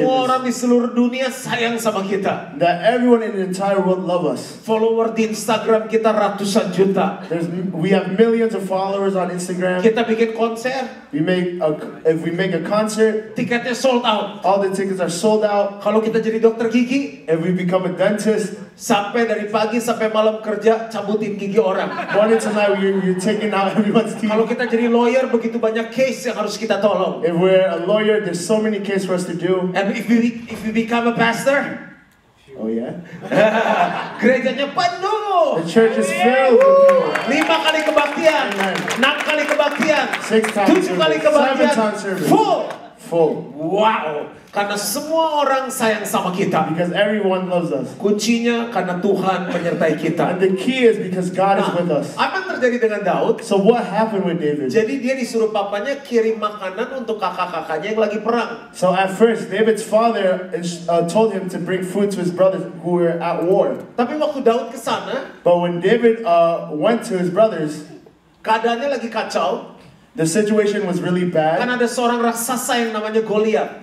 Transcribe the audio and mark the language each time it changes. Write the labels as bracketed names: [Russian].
[Indonesian] Semua orang di seluruh dunia sayang sama kita. [English] That everyone in the entire world love us. [Indonesian] Follower di Instagram kita ratusan juta. [English] We have millions of followers on Instagram. [Indonesian] Kita bikin konser. [English] If we make a concert, tiketnya sold out. All the tickets are sold out. [Indonesian] Kalau kita jadi dokter gigi, [English] if we become a dentist, [Indonesian] sampai dari pagi sampai malam kerja cabutin gigi orang. [English] Morning to night you're taking out everyone's teeth. [Indonesian] Kalau kita jadi lawyer, begitu banyak case yang harus kita tolong. [English] If we're a lawyer, there's so many cases for us to do. And if we become a pastor, oh yeah. [Indonesian] Gerejanya penuh. [English] The church is filled with people. 5 kali kebaktian, 6 kali kebaktian, 7 kali kebaktian, full. Wow. [Indonesian] Karena semua orang sayang sama kita. [English] Because everyone loves us. [Indonesian] Kuncinya karena Tuhan menyertai kita. [English] And the key is because God is with us. [Indonesian] Apa yang terjadi dengan Daud? [English] So what happened with David? [Indonesian] Jadi dia disuruh papanya kirim makanan untuk kakak-kakaknya yang lagi perang. [English] So at first, David's father told him to bring food to his brothers who were at war. [Indonesian] Tapi waktu Daud ke sana, [English] But when David went to his brothers, [Indonesian] keadaannya lagi kacau. [English] the situation was really [Indonesian] Kan [English] bad [Indonesian] ada seorang raksasa yang namanya Goliat.